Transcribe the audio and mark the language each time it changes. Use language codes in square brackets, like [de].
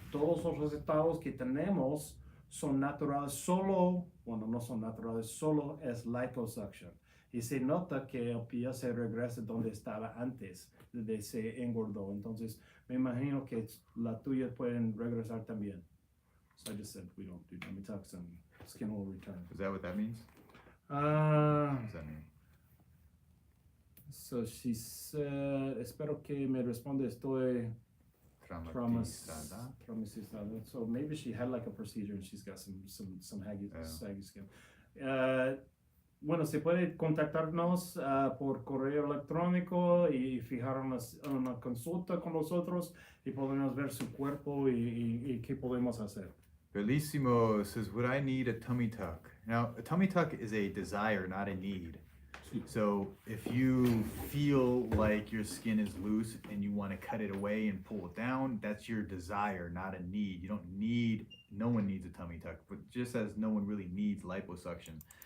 [es] Todos los resultados que tenemos son naturales, solo, bueno, no son naturales, solo es liposuction. Y se nota que el pie se regresa donde estaba antes de se engordó. Entonces, me imagino que la tuya pueden regresar también. [en] So I just said we don't do tummy tucks and skin will return. Is that what that means? Uh, What does that mean? so she said, [es] espero que me responde, estoy Traumatizada. traumatizada. [en] So maybe she had like a procedure and she's got some Yeah. saggy skin. [es] Bueno, se puede contactarnos por correo electrónico y fijar una consulta con nosotros y podemos ver su cuerpo y qué podemos hacer. [en] Bellissimo says, would I need a tummy tuck? Now, a tummy tuck is a desire, not a need. So if you feel like your skin is loose and you want to cut it away and pull it down, that's your desire, not a need. You don't need, no one needs a tummy tuck, but just as no one really needs liposuction.